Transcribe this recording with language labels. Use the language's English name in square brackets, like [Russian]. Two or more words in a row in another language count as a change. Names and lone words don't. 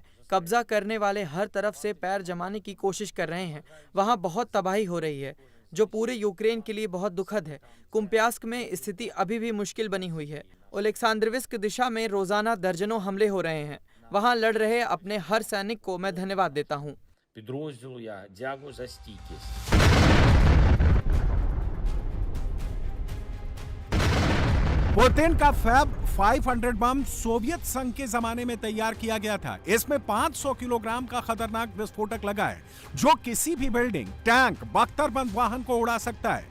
[Hindi] कब्जा करने वाले हर तरफ से पैर जमाने की कोशिश कर रहे हैं। वहाँ बहुत तबाही हो रही है। जो पूरे यूक्रेन के लिए बहुत दुखद है। कुपियांस्क में स्थिति अभी भी मुश्किल बनी हुई है। ओलेक्सांद्रविस्क दिशा में रोजाना दर्जनों हमले हो रहे हैं। वहां लड़ रहे अपने हर सैनिक को मैं धन्यवाद देता हूं। [Ukrainian] Підрозділу я дякую за стійкість. [Hindi] पुतिन का फैब 500 बम सोवियत संघ के जमाने में तैयार किया गया था। इसमें 500 किलोग्राम का खतरनाक विस्फोटक लगा है जो किसी भी बिल्डिंग, टैंक, बख्तरबंद वाहन को उड़ा सकता है।